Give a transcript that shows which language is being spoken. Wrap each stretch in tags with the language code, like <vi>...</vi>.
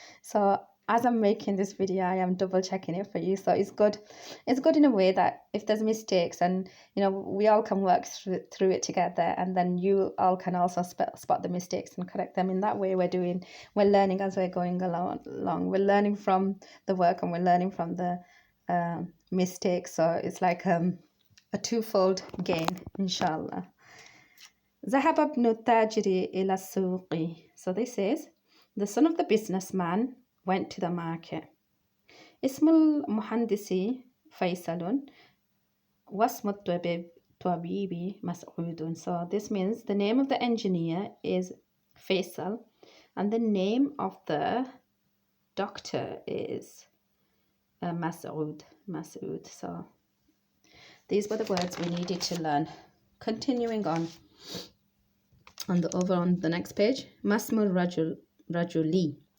<en>So as I'm making this video, I am double checking it for you. So it's good in a way that if there's mistakes, and we all can work through it together, and then you all can also spot the mistakes and correct them. In that way, we're learning as we're going along. We're learning from the work and we're learning from the mistakes. So it's like a twofold gain, inshallah.</en> <ar>ذهب ابن التاجر إلى السوق.</ar> <en>So this is the son of the businessman went to the market.</en> <ar>اسم المهندس فيصل واسم الطبيب مسعود.</ar> <en>So this means the name of the engineer is Faisal and the name of the doctor is Mas'ud. So these were the words we needed to learn. Continuing on the next page, Masmul Rajuli.</en>